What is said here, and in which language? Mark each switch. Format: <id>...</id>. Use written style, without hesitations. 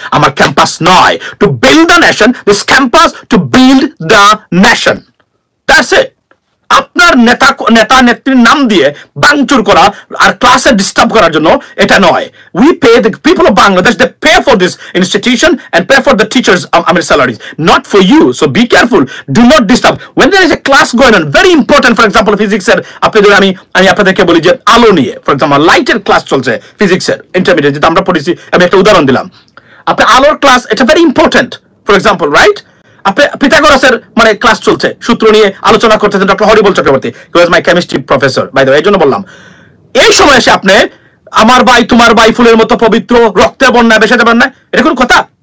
<en>আমার ক্যাম্পাস নয় to build the nation, this campus to build the nation, that's it.</en> <bn>আপনার নেতা নেত্রীর নাম দিয়ে ভাঙচুর করা আর ক্লাসে ডিস্টার্ব করার জন্য এটা নয়।</bn> <en>We pay the people of Bangladesh, they pay for this institution and pay for the teachers salaries, not for you. So be careful, do not disturb when there is a class going on, very important. For example,</en> <bn>physics এর আমি আপনাদেরকে বলি যে আলো নিয়ে,</bn> <en>for example</en> <bn>লাইটের class চলছে ফিজিক্সের ইন্টারমিডিয়েট, যেটা আমরা পড়েছি, আমি একটা উদাহরণ দিলাম। আপনি আলোর ক্লাস, এটা</bn> <en>very important, for example right,</en> <bn>আপনি পিথাগোরাসের মানে ক্লাস চলছে, সূত্র নিয়ে আলোচনা করতেছেন doctor horrible Chakraborty,</bn> <en>He was my chemistry professor by the way.</en> <bn>এই জন্য বললাম এই সময় এসে আপনি আমার ভাই তোমার ভাই ফুলের মতো পবিত্র, রক্তের বন্যায় ভেসে যাবেন না, এটা কোনো কথা?</bn>